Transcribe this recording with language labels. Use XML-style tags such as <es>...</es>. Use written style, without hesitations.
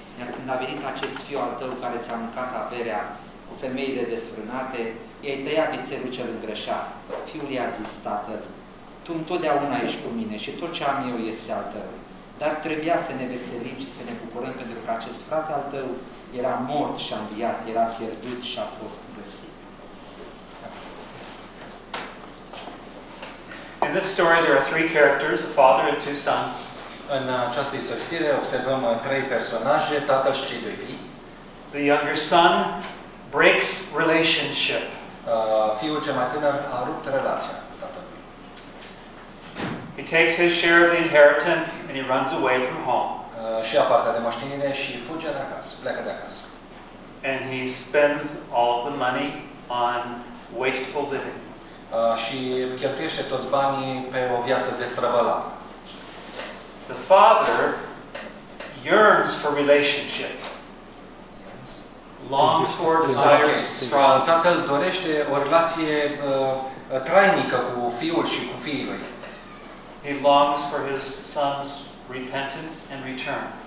<ro>Iar când a venit acest fiu al tău care ți-a mâncat averea cu femeile desfrânate, i-ai tăiat vițelul cel îngrășat. Fiul i-a zis, tatăl, tu întotdeauna ești cu mine și tot ce am eu este al tău. Dar trebuia să ne veselim și să ne bucurăm pentru că acest frate al tău era mort și a înviat, era pierdut și a fost găsit.</ro> <en>In this story there are three characters, a father and two sons.</en> <ro>În această istorie observăm trei personaje, tatăl și cei doi fii.</ro> <en>The younger son breaks relationship.</en> <ro>Fiul cel mai tânăr a rupt relația cu tatălui.</ro> <en>He takes his share of the inheritance and he runs away from home.</en> <ro>Și ia partea de moștenire și fuge de acasă, pleacă de acasă.</ro> <en>And he spends all the money on wasteful living.</en> <ro>Și cheltuiește toți banii pe o viață destrăbălată.</ro> <en>The father yearns for relationship. Longs for, desires, strong.</en> <ro>Tatăl dorește o relație trainică cu fiul și cu fiii lui.</ro> <en>He longs for his son's repentance and return.</en>